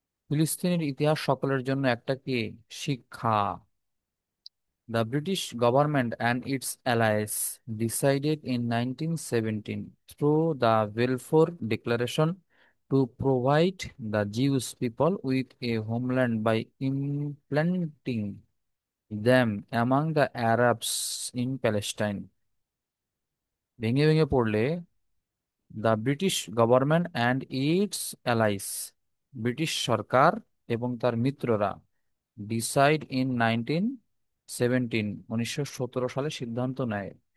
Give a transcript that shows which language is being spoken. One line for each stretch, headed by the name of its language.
Bangla: ফিলিস্তিনের ইতিহাস সকলের জন্য একটা কি? শিক্ষা।
English: The British government and its allies decided in 1917 through the Balfour Declaration to provide the Jewish people with a homeland by implanting them among the Arabs in Palestine.
Bangla: ভেঙে ভেঙে পড়লে,
English: the British government and its allies,
Bangla: British সরকার এবং তার মিত্ররা,
English: decide in
Bangla: 1917 সালে সিদ্ধান্ত নেয়,